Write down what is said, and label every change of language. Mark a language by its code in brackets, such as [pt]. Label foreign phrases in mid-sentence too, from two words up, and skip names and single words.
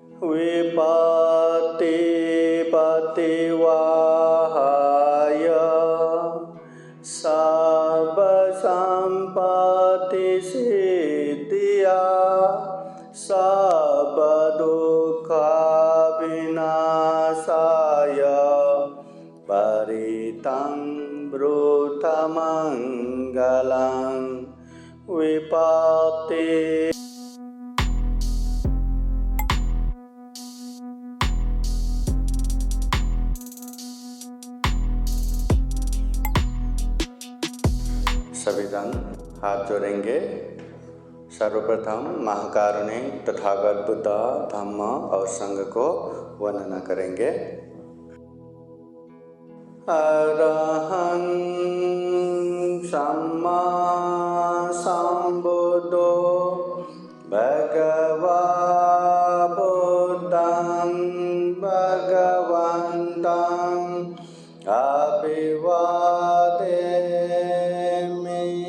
[pi] Vipati Pativahaya Sabba Sampati Siddhya Sabba Dukkha Vinasaya Paritang Brutamangalang [hi] Vipati सभी जन हाथ जोड़ेंगे। सर्वप्रथम महाकारुणिक तथागत बुद्ध धम्म और संघ को वंदना करेंगे। [pi] अरहं सम्मा संबुद्धो भगवा बुद्धं भगवन्तं अभिवादेमि।